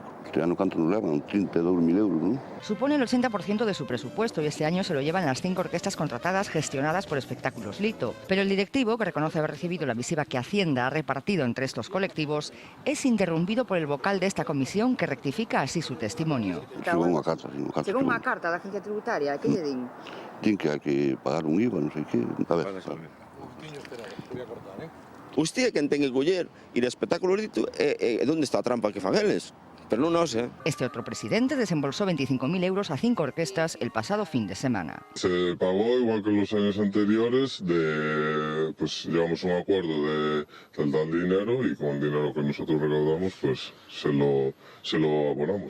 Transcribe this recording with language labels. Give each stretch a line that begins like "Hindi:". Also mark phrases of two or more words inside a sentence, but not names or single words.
Galician: Este ano canto nos levan 32.000 euros, ¿no?
Spanish: Supone el 80% de su presupuesto y este año se lo llevan las 5 orquestas contratadas gestionadas por Espectáculos Lito. Pero el directivo, que reconoce haber recibido la misiva que Hacienda ha repartido entre estos colectivos, es interrumpido por el vocal de esta comisión que rectifica así su testimonio.
Galician: Según unha carta. Según unha carta da agencia tributaria, que lle din? Din que hai que pagar un IVA, non sei que. A ver. Usted é quen ten que coller ir a Espectáculos Lito e onde está a trampa que fan eles. Pero non nos,
Spanish: Este otro presidente desembolsó 25.000 euros a 5 orquestas el pasado fin de semana. Se pagó igual que los años anteriores, pues llevamos un acuerdo de dar dinero y con el dinero que nosotros recaudamos pues se lo abonamos.